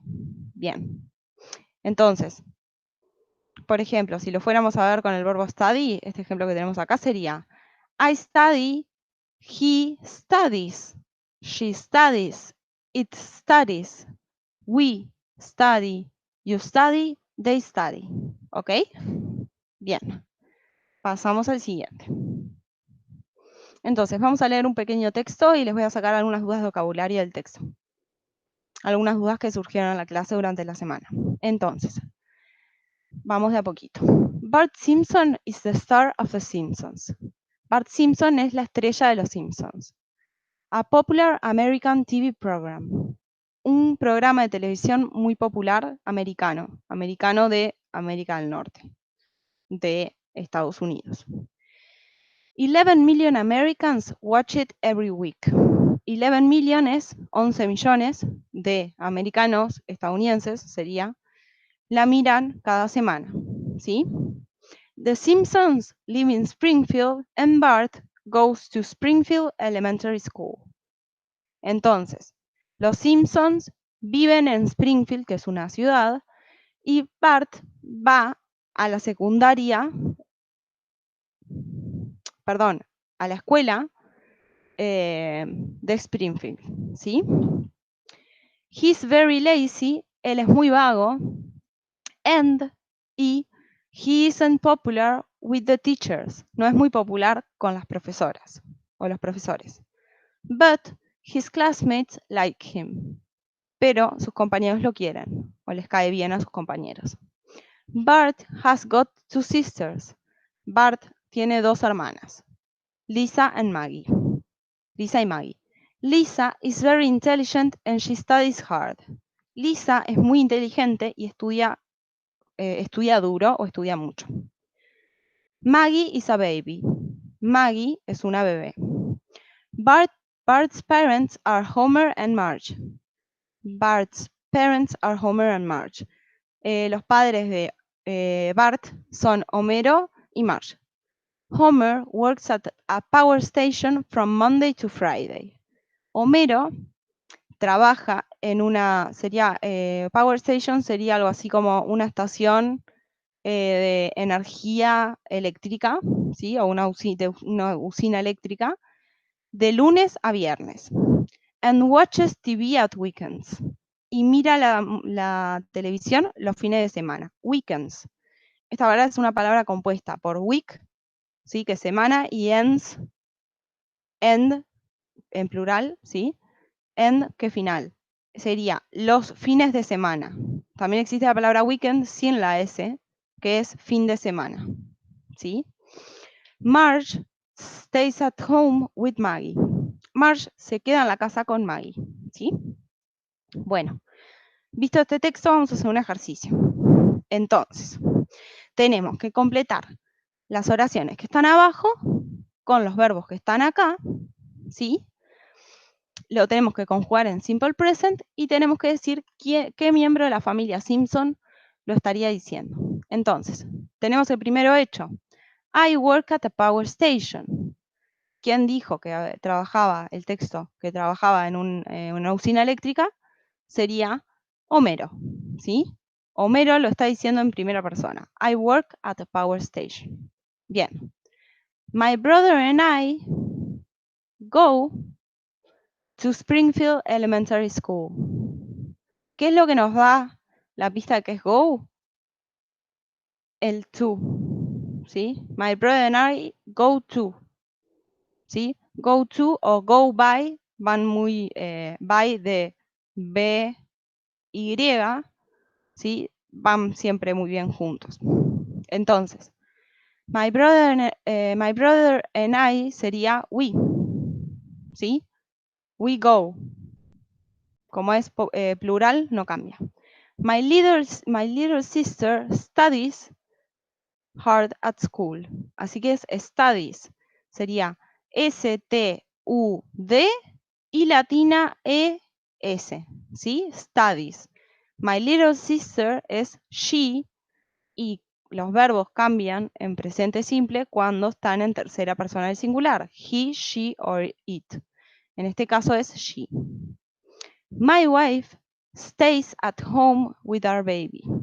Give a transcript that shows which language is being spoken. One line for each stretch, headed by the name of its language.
Spanish: Bien. Entonces, por ejemplo, si lo fuéramos a ver con el verbo study, este ejemplo que tenemos acá sería
English: I study, he studies, she studies, it studies, we study, you study, they study.
Spanish: ¿Ok? Bien. Pasamos al siguiente. Entonces, vamos a leer un pequeño texto y les voy a sacar algunas dudas de vocabulario del texto. Algunas dudas que surgieron en la clase durante la semana. Entonces, vamos de a poquito.
English: Bart Simpson is the star of the Simpsons.
Spanish: Bart Simpson es la estrella de los Simpsons.
English: A popular American TV program.
Spanish: Un programa de televisión muy popular americano. Americano de América del Norte. De Estados Unidos.
English: 11 million Americans watch it every week. 11 million
Spanish: es 11 millones de americanos estadounidenses, sería, la miran cada semana, ¿sí?
English: The Simpsons live in Springfield and Bart goes to Springfield Elementary School.
Spanish: Entonces, los Simpsons viven en Springfield, que es una ciudad, y Bart va a la secundaria perdón, a la escuela de Springfield, ¿sí?
English: He's very lazy,
Spanish: él es muy vago,
English: and he isn't popular with the teachers,
Spanish: no es muy popular con las profesoras o los profesores.
English: But his classmates like him,
Spanish: pero sus compañeros lo quieren o les cae bien a sus compañeros.
English: Bart has got two sisters.
Spanish: Bart tiene dos hermanas,
English: Lisa and Maggie.
Spanish: Lisa y Maggie.
English: Lisa is very intelligent and she studies hard.
Spanish: Lisa es muy inteligente y estudia duro o estudia mucho.
English: Maggie is a baby.
Spanish: Maggie es una bebé.
English: Bart's parents are Homer and Marge. Bart's parents are Homer and Marge.
Spanish: Los padres de Bart son Homero y Marge.
English: Homer works at a power station from Monday to Friday.
Spanish: Homero trabaja en una, power station sería algo así como una estación de energía eléctrica, ¿sí? O una usina eléctrica, de lunes a viernes.
English: And watches TV at weekends.
Spanish: Y mira la televisión los fines de semana. Weekends. Esta palabra es una palabra compuesta por week, ¿sí? Que es semana, y ends, end, en plural, ¿sí? End, que final. Sería los fines de semana. También existe la palabra weekend sin la S, que es fin de semana, ¿sí?
English: Marge stays at home with Maggie.
Spanish: Marge se queda en la casa con Maggie, ¿sí? Bueno, visto este texto, vamos a hacer un ejercicio. Entonces, tenemos que completar las oraciones que están abajo con los verbos que están acá, ¿sí? Lo tenemos que conjugar en simple present y tenemos que decir qué miembro de la familia Simpson lo estaría diciendo. Entonces, tenemos el primero hecho.
English: I work at a power station.
Spanish: ¿Quién dijo que trabajaba el texto, que trabajaba en una usina eléctrica? Sería Homero, ¿sí? Homero lo está diciendo en primera persona.
English: I work at a power station.
Spanish: Bien.
English: My brother and I go to Springfield Elementary School.
Spanish: ¿Qué es lo que nos da la pista de que es go? El to, ¿sí?
English: My brother and I go to,
Spanish: ¿sí? Go to o go by van muy, by de B, Y, ¿sí? Van siempre muy bien juntos. Entonces,
English: my brother and I
Spanish: sería we, ¿sí?
English: We go.
Spanish: Como es plural, no cambia.
English: My little sister studies hard at school.
Spanish: Así que es studies. Sería S-T-U-D y latina E-S. ¿Sí? Studies.
English: My little sister
Spanish: es she y los verbos cambian en presente simple cuando están en tercera persona del singular.
English: He, she or it.
Spanish: En este caso es she.
English: My wife stays at home with our baby.